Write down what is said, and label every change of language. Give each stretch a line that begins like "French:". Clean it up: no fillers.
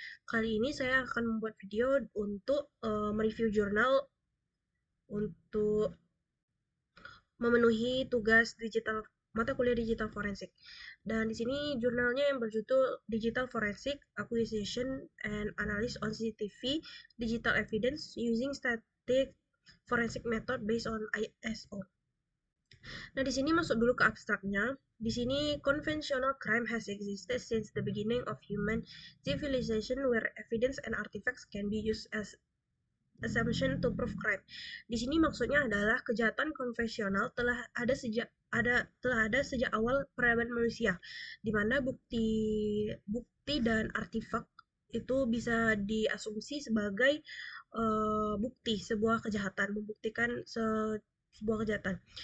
Indonesian: Kali ini saya akan membuat video untuk mereview jurnal untuk memenuhi tugas digital mata kuliah digital forensik. Dan di sini jurnalnya yang berjudul Digital Forensic Acquisition and Analysis on CCTV Digital Evidence Using Static Forensic Method Based on ISO. Nah, di sini masuk dulu ke abstraknya. Di sini
English: conventional crime has existed since the beginning of human civilization where evidence and artifacts can be used as assumption to prove crime.
Indonesian: Di sini maksudnya adalah kejahatan konvensional telah ada sejak awal peradaban manusia, di mana bukti bukti dan artifak itu bisa diasumsi sebagai bukti sebuah kejahatan, membuktikan sebuah kejahatan.